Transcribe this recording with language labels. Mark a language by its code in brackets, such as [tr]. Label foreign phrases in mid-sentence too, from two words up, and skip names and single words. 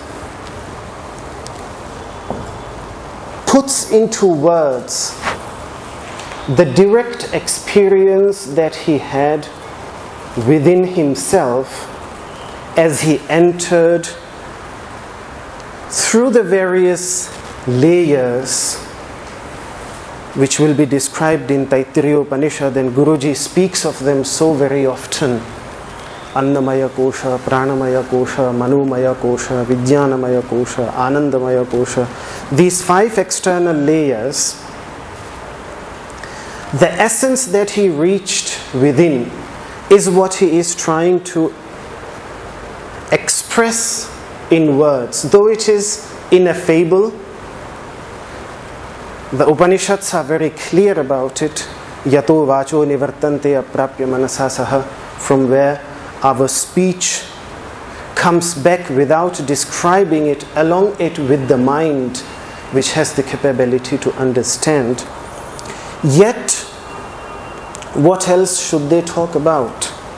[en] puts into words the direct experience that he had within himself as he entered through the various layers which will be described in Taittiriya Upanishad, and Guruji speaks of them so very often. [sa] अन्नमय कोश, प्राणमय कोश, मनोमय कोश, विज्ञानमय कोश, आनन्दमय कोश. [en] These 5 external layers, the essence that he reached within is what he is trying to express in words. Though it is in a fable, the Upanishads are very clear about it. [sa] यतो वाचो निवर्तन्ते अप्राप्य मनसा सह, [en] from where our speech comes back without describing it, along it with the mind, which has the capability to understand. Yet, what else should they talk about?